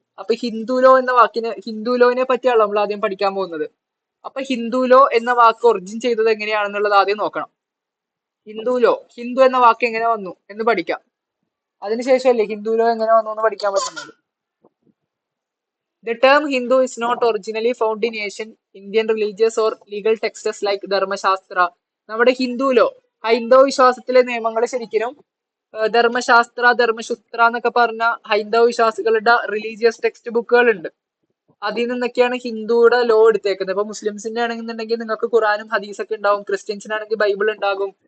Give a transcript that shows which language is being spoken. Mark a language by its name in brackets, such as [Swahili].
[Malayalam] അപ്പൊ ഹിന്ദു ലോ എന്ന വാക്കിന്, ഹിന്ദു ലോനെ പറ്റിയാണ് നമ്മൾ ആദ്യം പഠിക്കാൻ പോകുന്നത്. അപ്പൊ ഹിന്ദു ലോ എന്ന വാക്ക് ഒറിജിൻ ചെയ്തത് എങ്ങനെയാണെന്നുള്ളത് ആദ്യം നോക്കണം. ഹിന്ദു ലോ, ഹിന്ദു എന്ന വാക്ക് എങ്ങനെ വന്നു എന്ന് പഠിക്കാം. അതിനുശേഷമല്ലേ ഹിന്ദു ലോ എങ്ങനെ വന്നു എന്ന് പഠിക്കാൻ പറ്റുന്നത്. [English] The term Hindu is not originally found in ancient Indian religious or legal texts like Dharmashastra. [Malayalam] നമ്മുടെ ഹിന്ദു ലോ, ഹൈന്ദവ വിശ്വാസത്തിലെ നിയമങ്ങൾ ശരിക്കും ധർമ്മശാസ്ത്ര, ധർമ്മശുത്ര എന്നൊക്കെ പറഞ്ഞ ഹൈന്ദവ വിശ്വാസികളുടെ റിലീജിയസ് ടെക്സ്റ്റ് ബുക്കുകൾ ഉണ്ട്. അതിൽ നിന്നൊക്കെയാണ് ഹിന്ദുയുടെ ലോ എടുത്തേക്കുന്നത്. ഇപ്പൊ മുസ്ലിംസിന്റെ ആണെന്നുണ്ടെങ്കിൽ നിങ്ങൾക്ക് ഖുറാനും ഹദീസൊക്കെ ഉണ്ടാവും, ക്രിസ്ത്യൻസിനാണെങ്കിൽ ബൈബിൾ ഉണ്ടാകും.